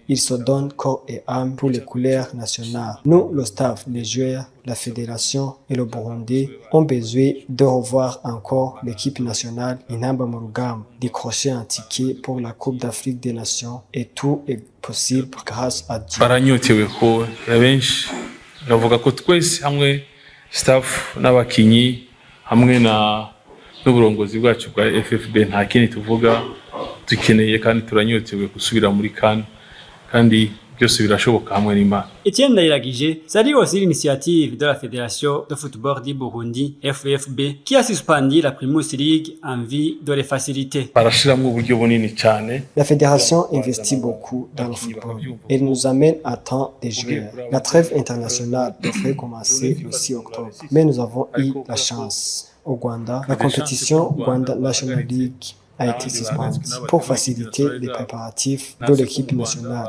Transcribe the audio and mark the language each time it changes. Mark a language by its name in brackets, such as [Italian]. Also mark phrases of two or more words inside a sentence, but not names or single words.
[French] Ils se donnent corps et âme pour les couleurs nationales. Nous, le staff, les joueurs, la fédération et le Burundi ont besoin de revoir encore l'équipe nationale Inamba Murugamba, décrocher un ticket pour la Coupe d'Afrique des Nations et tout est possible grâce à Dieu. [Rundi] Baranyotewe ko benshi bavuga ko twese hamwe staff n'abakinyi hamwe n'uburongozi bwacu bwa FFB nta kindi tuvuga dukeneye kandi turanyotewe gusubira muri CAN kandi byose birashoboka hamwe n'Imana. [French] Etienne Ndayiragije salue aussi l'initiative de la Fédération de football du Burundi, FFB, qui a suspendu la Primus League en vue de les faciliter. [Rundi] Barashiramwo uburyo bunini cyane. [French] La fédération investit beaucoup dans le football. Elle nous amène à temps des joueurs. La trêve internationale devrait commencer le 6 octobre. Mais nous avons eu la chance. Au Rwanda, la compétition Rwanda National League a été suspendue pour faciliter les préparatifs de l'équipe nationale.